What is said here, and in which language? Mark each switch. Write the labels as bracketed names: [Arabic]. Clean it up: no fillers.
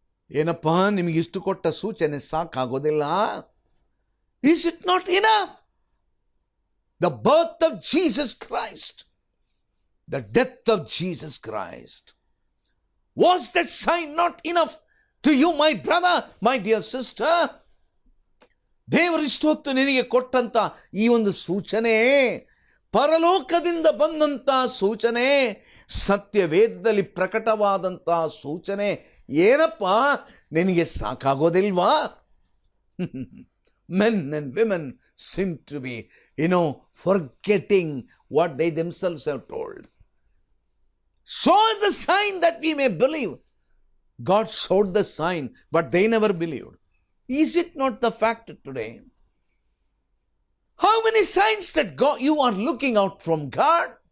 [Kannada] ಏನಪ್ಪ, ನಿಮಗಿಷ್ಟು ಕೊಟ್ಟ ಸೂಚನೆ ಸಾಕಾಗೋದಿಲ್ಲ? [English] Is it not enough? The birth of Jesus Christ, the death of Jesus Christ. Was that sign not enough to you, my brother, my dear sister? [Kannada] ದೇವರಿಷ್ಟೊತ್ತು ನಿನಗೆ ಕೊಟ್ಟಂತ ಈ ಒಂದು ಸೂಚನೆ, ಪರಲೋಕದಿಂದ ಬಂದಂತ ಸೂಚನೆ, ಸತ್ಯವೇದದಲ್ಲಿ ಪ್ರಕಟವಾದಂತ ಸೂಚನೆ ಏನಪ್ಪ, ನಿನಗೆ ಸಾಕಾಗೋದಿಲ್ವಾ? [English] Men and women seem to be, forgetting what they themselves have told. Show us the sign that we may believe. God showed the sign, but they never believed. Is it not the fact today? How many signs that you are looking out from God?